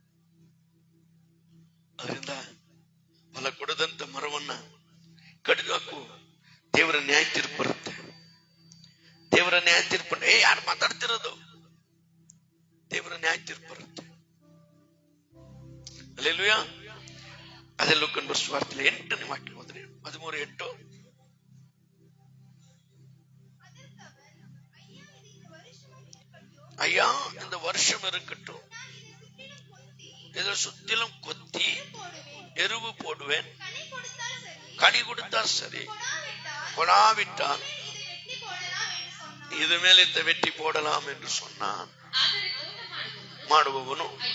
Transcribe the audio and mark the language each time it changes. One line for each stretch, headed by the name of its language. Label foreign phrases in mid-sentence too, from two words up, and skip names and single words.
Kannada: ಅದರಿಂದ ಫಲ ಕೊಡದಂತ ಮರವನ್ನ ಕಡಿದು ಹಾಕು. ದೇವರ ನ್ಯಾಯ ತೀರ್ಪು ಬರುತ್ತೆ. ದೇವರ ನ್ಯಾಯ ತೀರ್ಪು ಯಾರು ಮಾತಾಡ್ತಿರೋದು? ದೇವರ ನ್ಯಾಯ ತೀರ್ಪು ಬರುತ್ತೆ. ಹಲ್ಲೆಲೂಯಾ. ಅದೇ ಲೂಕನ ಬರೆದ ಸುವಾರ್ತೆ 8ನೇ ವಾಕ್ಯ ಹೋದ್ರಿ. 13:8.
Tamil: ஐயா, இந்த வருஷம் இருக்கட்டும், இதை சுத்திலும் கொத்தி எருவு போடுவேன், கனி கொடுத்தா சரி, கொடாவிட்டால் இது மேல இந்த வெட்டி போடலாம் என்று சொன்னான்.
Kannada: ಮಾಡುವವನು